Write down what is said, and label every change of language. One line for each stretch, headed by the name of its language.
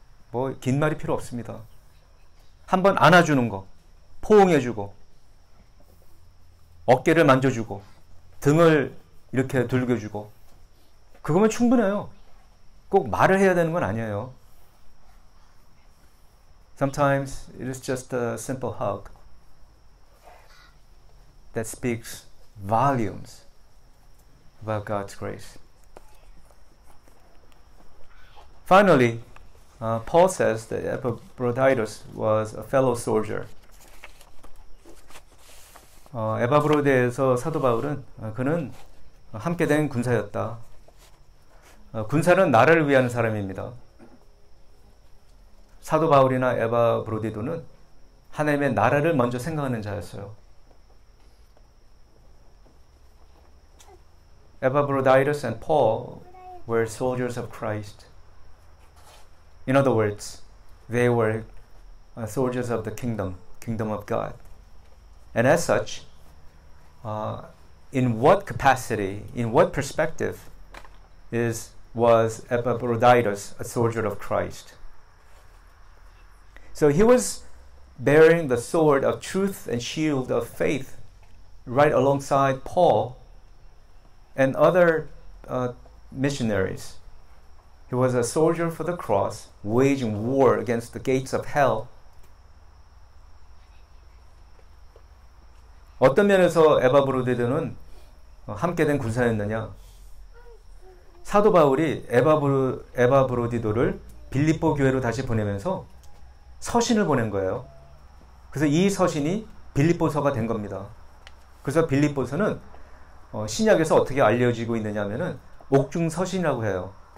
Korean: 뭐 긴 말이 필요 없습니다. 한번 안아주는 거, 포옹해주고, 어깨를 만져주고, 등을 이렇게 들겨주고, 그거면 충분해요. 꼭 말을 해야 되는 건 아니에요.
English: Sometimes it is just a simple hug that speaks volumes about God's grace. Finally, Paul says that Epaphroditus was a fellow soldier.
Korean: 에바브로데에서 사도 바울은 그는 함께 된 군사였다. 군사는 나라를 위한 사람입니다. 사도 바울이나 에바브로디도는 하나님의 나라를 먼저 생각하는 자였어요.
English: Epaphroditus and Paul were soldiers of Christ. In other words, they were soldiers of the kingdom of God. And as such, in what capacity, in what perspective was Epaphroditus a soldier of Christ? So he was bearing the sword of truth and shield of faith right alongside Paul and other missionaries. He was a soldier for the cross, waging war against the gates of hell.
Korean: 어떤 면에서 에바브로디도는 함께 된 군사였느냐? 사도 바울이 에바브로디도를 빌립보 교회로 다시 보내면서 서신을 보낸 거예요. 그래서 이 서신이 빌립보서가 된 겁니다. 그래서 빌립보서는 신약에서 어떻게 알려지고 있느냐 하면은 옥중서신이라고 해요.